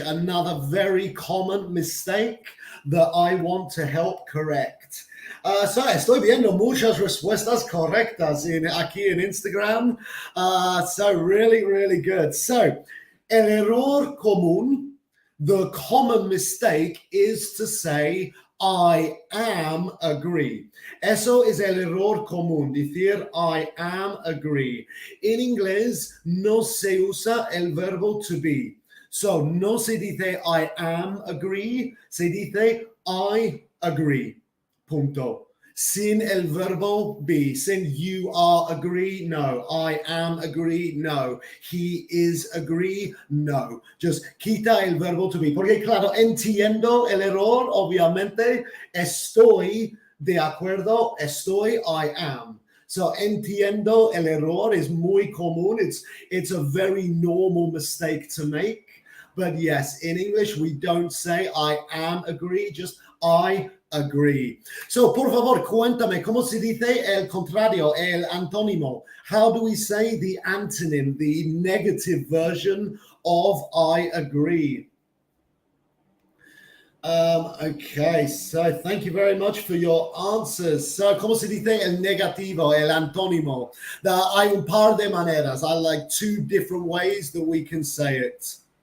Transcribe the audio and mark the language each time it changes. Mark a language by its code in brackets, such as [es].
[en] Another very common mistake that I want to help correct. [es] So estoy viendo muchas respuestas correctas aquí en Instagram. [en] So really, really good. So [es] el error común, [en] the common mistake is to say I am agree. [es] Eso es el error común, decir [en] I am agree. [es] En inglés no se usa el verbo to be. So no se dice [en] I am agree, [es] se dice [en] I agree. [es] Punto. Sin el verbo be, sin [en] you are agree, [es] no. [en] I am agree, no. He is agree, no. [es] Just quita el verbo to be. Porque claro, entiendo el error, obviamente. Estoy de acuerdo, estoy, [en] I am. [es] So entiendo el error is muy común. [en] It's a very normal mistake to make. But yes, in English, we don't say I am agree, just I agree. [es] So, por favor, cuéntame, ¿cómo se dice el contrario, el antónimo? [en] How do we say the antonym, the negative version of I agree? Okay, so thank you very much for your answers. [es] So, ¿cómo se dice el negativo, el antónimo? Hay un par de maneras. [en] I like 2 different ways that we can say it.